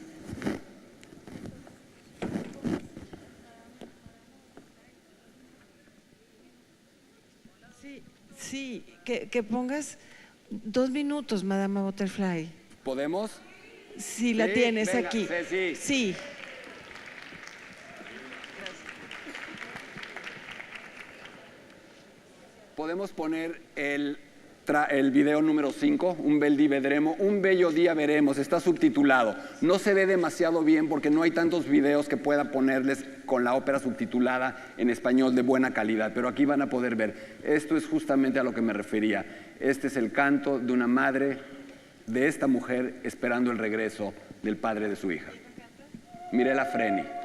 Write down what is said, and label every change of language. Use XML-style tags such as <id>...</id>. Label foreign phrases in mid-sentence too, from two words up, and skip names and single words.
<es>Sí, que pongas 2 minutos, Madama Butterfly. ¿Podemos? Sí, la tienes venga, aquí. Sí. Sí. Podemos poner el video número 5,</es> <it>un bel día vedremo,</it> <es>un bello día veremos, está subtitulado. No se ve demasiado bien porque no hay tantos videos que pueda ponerles con la ópera subtitulada en español de buena calidad, pero aquí van a poder ver. Esto es justamente a lo que me refería. Este es el canto de una madre, de esta mujer, esperando el regreso del padre de su hija. Mirella Freni.</es>